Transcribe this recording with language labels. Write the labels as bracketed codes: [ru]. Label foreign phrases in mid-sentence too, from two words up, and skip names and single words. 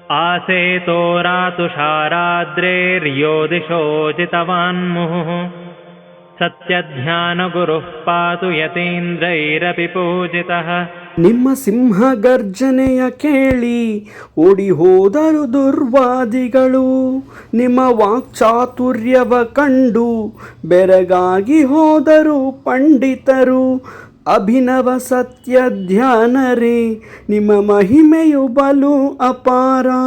[sa] आसेतो रातुषाराद्रेर्यो दिशो जितवान्मुहुः सत्यध्यानगुरुः पातु यतीन्द्रैरपि पूजितः. [kn] ನಿಮ್ಮ ಸಿಂಹ ಗರ್ಜನೆಯ ಕೇಳಿ ಓಡಿ ಹೋದರು ದುರ್ವಾದಿಗಳು, ನಿಮ್ಮ ವಾಕ್ಚಾತುರ್ಯವ ಕಂಡು ಬೆರಗಾಗಿ ಹೋದರು ಪಂಡಿತರು. ಅಭಿನವ ಸತ್ಯ ಧ್ಯಾನರೇ, ನಿಮ್ಮ ಮಹಿಮೆಯು ಬಲು ಅಪಾರ.